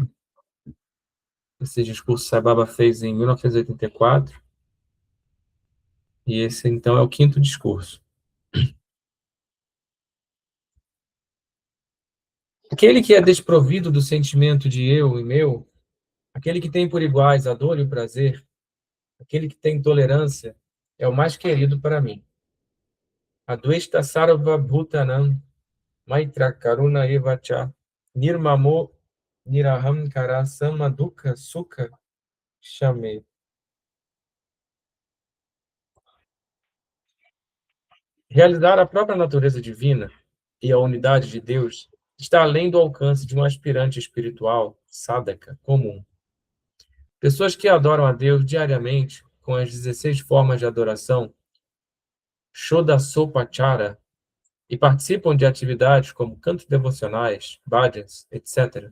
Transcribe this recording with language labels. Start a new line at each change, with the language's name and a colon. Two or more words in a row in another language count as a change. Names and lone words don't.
Portuguese: Esse discurso Sai Baba fez em 1984, e esse então é o 5º discurso. Aquele que é desprovido do sentimento de eu e meu, aquele que tem por iguais a dor e o prazer, aquele que tem tolerância, é o mais querido para mim.
Sanskrit: अद्वेष्टा सर्व भूतानां मैत्र करुण एवच निर्ममो निरहंकार समदुःख सुख क्षमे.
Portuguese: Realizar a própria natureza divina e a unidade de Deus está além do alcance de um aspirante espiritual, sadhaka, comum. Pessoas que adoram a Deus diariamente com as 16 formas de adoração, Shodasopachara, e participam de atividades como cantos devocionais, bhajans, etc.